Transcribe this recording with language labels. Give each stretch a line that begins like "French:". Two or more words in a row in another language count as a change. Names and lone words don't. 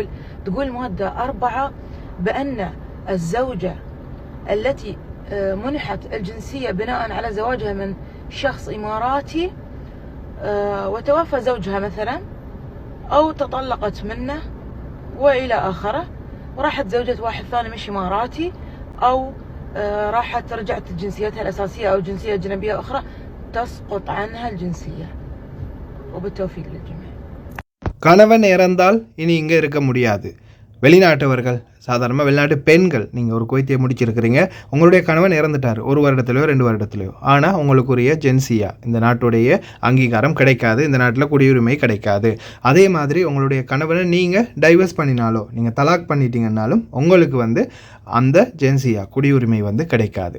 Arabic: تقول ماده 4 بان الزوجه التي منحت الجنسيه بناء على زواجها من شخص إماراتي وتوفى زوجها مثلا أو تطلقت منه وإلى آخره وراحت زوجة واحد ثاني مش إماراتي أو راحت رجعت جنسيتها الأساسية أو جنسية أجنبية أخرى تسقط عنها الجنسية. وبالتوفيق للجميع.
Tamil: கணவன் இறந்தால் இனி இங்கே இருக்க முடியாது. வெளிநாட்டவர்கள், சாதாரணமாக வெளிநாட்டு பெண்கள், நீங்கள் ஒரு குவைத்தியை முடிச்சிருக்கிறீங்க, உங்களுடைய கணவன் இறந்துட்டார் 1 வருடத்துலையோ 2 வருடத்துலையோ, ஆனால் உங்களுக்குரிய ஜென்சியா இந்த நாட்டுடைய அங்கீகாரம் கிடைக்காது, இந்த நாட்டில் குடியுரிமை கிடைக்காது. அதே மாதிரி உங்களுடைய கணவனை நீங்கள் டைவர்ஸ் பண்ணினாலோ நீங்கள் தலாக் பண்ணிட்டீங்கன்னாலும் உங்களுக்கு வந்து அந்த ஜென்சியா குடியுரிமை வந்து கிடைக்காது.